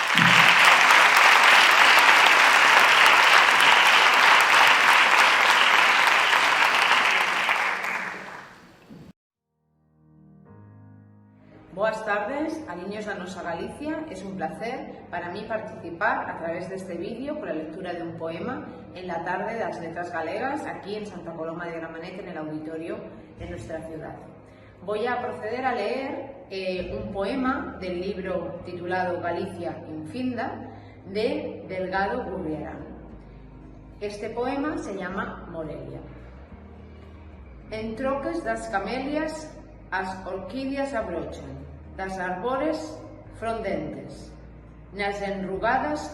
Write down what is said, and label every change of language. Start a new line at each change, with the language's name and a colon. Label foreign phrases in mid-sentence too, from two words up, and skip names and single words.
Galician: Boas tardes, Airiños da Nosa Galicia.
Spanish: Es un placer para mí participar a través de este vídeo con la lectura de un poema en la tarde de las letras galegas aquí en Santa Coloma de Gramenet, en el auditorio de nuestra ciudad. Voy a proceder a leer un poema del libro titulado Galicia infinda de Delgado Gurriarán. Este poema se llama Morelia.
Galician: En troques das camelias as orquídeas abrochan, das arbores frondentes, nas enrugadas